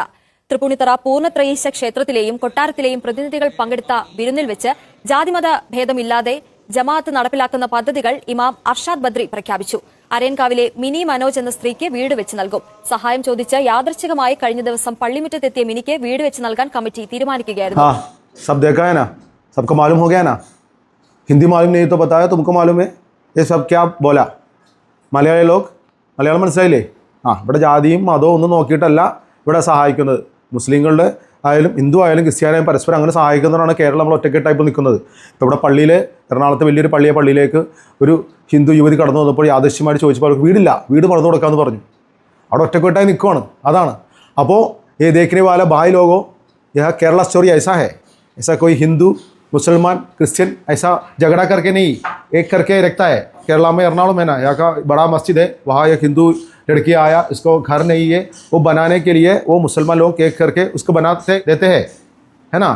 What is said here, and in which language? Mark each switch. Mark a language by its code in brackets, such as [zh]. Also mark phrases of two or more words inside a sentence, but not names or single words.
[ml] തൃപ്പൂണിത്തറ പൂർണ്ണത്രയീശ ക്ഷേത്രത്തിലെയും കൊട്ടാരത്തിലെയും പ്രതിനിധികൾ പങ്കെടുത്ത വിരുന്നിൽ വെച്ച് ജാതിമത ഭേദമില്ലാതെ ജമാഅത്ത് നടപ്പിലാക്കുന്ന പദ്ധതികൾ ഇമാം അർഷാദ് ബദ്രി പ്രഖ്യാപിച്ചു. അരയൻകാവിലെ മിനി മനോജ് എന്ന സ്ത്രീക്ക് വീട് വെച്ച് നൽകും. സഹായം ചോദിച്ച് യാദൃച്ഛികമായി കഴിഞ്ഞ ദിവസം പള്ളിമുറ്റത്തെത്തിയ മിനിക്ക് വീട് വെച്ച് നൽകാൻ കമ്മിറ്റി തീരുമാനിക്കുകയായിരുന്നു. [hi] सबको मालूम हो गया ना. हिंदी मालूम नहीं तो बताया, तुमको मालूम है ये सब क्या बोला. [ml] മലയാളി ലോക് മലയാളം മനസ്സിലായില്ലേ? ഇവിടെ ജാതിയും മതവും ഒന്നും നോക്കിയിട്ടല്ല ഇവിടെ സഹായിക്കുന്നത്. മുസ്ലിങ്ങളുടെ ആയാലും ഹിന്ദു ആയാലും ക്രിസ്ത്യാനായാലും പരസ്പരം അങ്ങനെ സഹായിക്കുന്നവരാണ് കേരളം നമ്മൾ ഒറ്റക്കെട്ടായിട്ട് നിൽക്കുന്നത്. ഇപ്പോൾ ഇവിടെ പള്ളിയിൽ എറണാകുളത്ത് വലിയൊരു പള്ളിയിലേക്ക് ഒരു ഹിന്ദു യുവതി കടന്നു വന്നപ്പോൾ യാദൃശ്യമായിട്ട് ചോദിച്ചപ്പോൾ അവർക്ക് വീടില്ല, വീട് പണിത് കൊടുക്കാമെന്ന് പറഞ്ഞു. അവിടെ ഒറ്റക്കെട്ടായി നിൽക്കുവാണ്. അതാണ്. [hi] അപ്പോൾ ये देखने वाला भाई लोगों, यह केरला स्टोरी ऐसा है. ऐसा कोई हिंदू मुसलमान क्रिश्चियन ऐसा झगड़ा करके नहीं, एक करके रखता है. केरला में एर्नाकुलम है ना, यहाँ का बड़ा मस्जिद है, वहाँ एक हिंदू लड़की आया, इसको घर नहीं है, वो बनाने के लिए वो मुसलमान लोग एक करके उसको बनाते देते हैं, है ना.